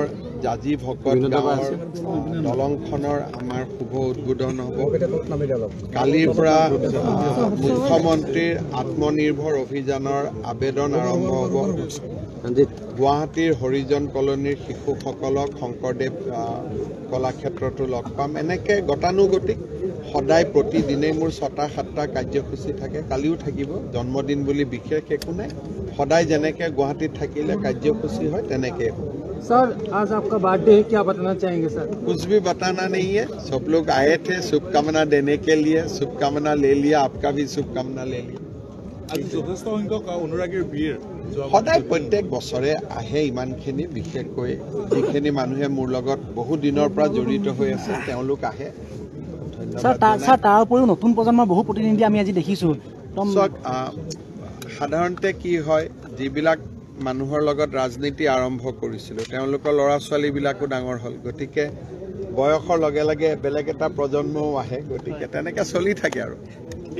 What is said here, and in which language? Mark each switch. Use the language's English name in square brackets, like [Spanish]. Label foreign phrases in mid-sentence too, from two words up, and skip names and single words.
[Assamese] জাজি ভকত গাঁৱৰ দলংখনৰ আমাৰ শুভ উদ্বোধন হ'ব কালিৰ পৰা মুখ্যমন্ত্ৰীৰ আত্মনিৰ্ভৰ অভিযানৰ আবেদন আৰম্ভ হ'ব গুৱাহাটীৰ হৰিজন কলনীৰ শিশুসকলক শংকৰদেৱ কলাক্ষেত্ৰতো লগ পাম এনেকে গতানুগতিক সদায় প্ৰতিদিনে মোৰ 6টা-7টা কাৰ্যসূচী থাকে কালিও থাকিব জন্মদিন বুলি বিশেষ একো নাই সদায় যেনেকে গুৱাহাটীত থাকিলে কাৰ্যসূচী হয় তেনেকে [Hindi] सर आज आपका बर्थडे है क्या बताना चाहेंगे सर कुछ भी बताना नहीं है सब लोग आए थे शुभकामना देने के लिए शुभकामना ले लिया आपका भी शुभकामना ले लिया [Assamese] সদায় প্ৰত্যেক বছৰে আহে ইমানখিনি বিশেষকৈ যিখিনি মানুহে মোৰ লগত বহু দিনৰ পৰা জড়িত হৈ আছে তেওঁলোক আহে তাৰ উপৰিও নতুন প্ৰজন্মৰ বহু প্ৰতিনিধি আমি আজি দেখিছো সাধাৰণতে কি হয় যিবিলাক মানুহৰ লগত ৰাজনীতি আৰম্ভ কৰিছিলো তেওঁলোকৰ ল'ৰা ছোৱালীবিলাকো ডাঙৰ হ'ল গতিকে বয়সৰ লগে লগে বেলেগ এটা প্ৰজন্মও আহে গতিকে তেনেকৈ চলি থাকে আৰু